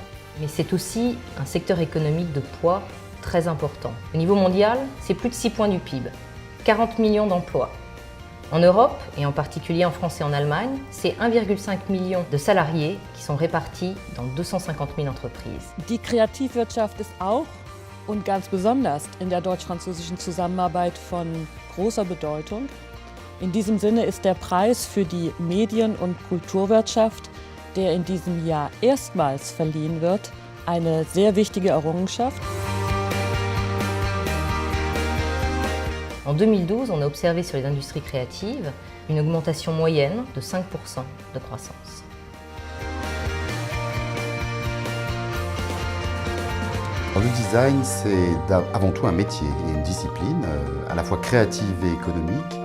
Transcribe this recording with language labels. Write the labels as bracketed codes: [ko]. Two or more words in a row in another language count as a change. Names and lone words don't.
[fr] Mais c'est aussi un secteur économique de poids très important. Au niveau mondial, c'est plus de 6 points du PIB, 40 millions d'emplois. En Europe, et en particulier en France et en Allemagne, c'est 1,5 million de salariés qui sont répartis dans 250 000 entreprises. [de] Die Kreativwirtschaft ist auch und ganz besonders in der deutsch-französischen Zusammenarbeit von großer Bedeutung. In diesem Sinne ist der Preis für die Medien- und Kulturwirtschaft, der in diesem Jahr erstmals verliehen wird, eine sehr wichtige Errungenschaft. [fr] En 2012, on a observé sur les industries créatives une augmentation moyenne de 5% de croissance. Le design, c'est avant tout un métier et une discipline à la fois créative et économique.